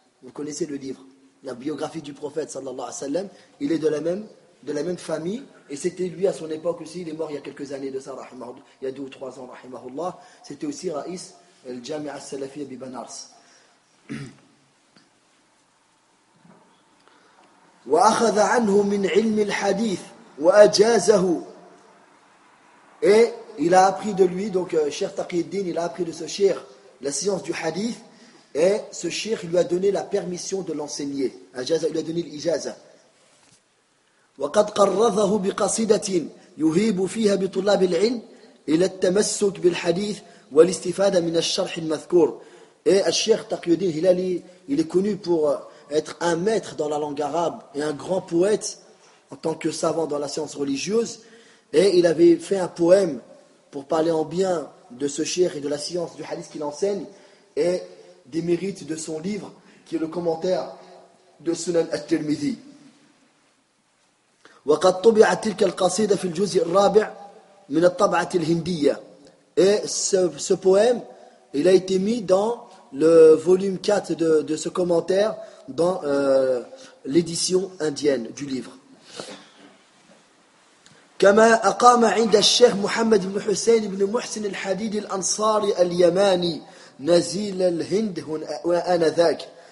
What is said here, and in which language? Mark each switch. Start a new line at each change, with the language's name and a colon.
French: Vous connaissez le livre, la biographie du prophète, sallallahu alayhi wa sallam. Il est de la même famille. Et c'était lui à son époque aussi, il est mort il y a quelques années de ça, il y a 2 ou 3 ans, rahimahullah. C'était aussi Raïs al-Jami' al-Salafiyya bi Banars.
Arabic: وأخذ عنه من علم الحديث وأجازه.
French: Et il a appris de lui, donc Cheikh Taqi al-Din, il a appris de ce Cheikh la science du hadith, et ce Cheikh lui a donné la permission de l'enseigner. Ajaza, il lui a donné l'ijaza.
Arabic: وقد قرضه بقصيدة يهيب فيها بطلاب العلم إلى التمسك بالحديث والاستفادة من الشرح المذكور.
French: Et Cheikh Taqi al-Din Hilali, il est connu pour être un maître dans la langue arabe et un grand poète en tant que savant dans la science religieuse. Et il avait fait un poème pour parler en bien de ce cheikh et de la science du hadith qu'il enseigne et des mérites de son livre qui est le commentaire de Sunan al-Tirmidhi.
Arabic: وَقَدْ طُبِعَتْ تِلْكَ الْقَصِيدَ فِي الْجُزْءِ الرَّابِعِ مِنَ الطَّبْعَةِ الْهِنْدِيَّ.
French: Et ce poème, il a été mis dans le volume 4 de ce commentaire dans l'édition indienne du livre.
Arabic: كما أقام عند الشيخ محمد بن حسين بن محسن الحديد الأنصاري اليماني نزيل الهند وأنذاك.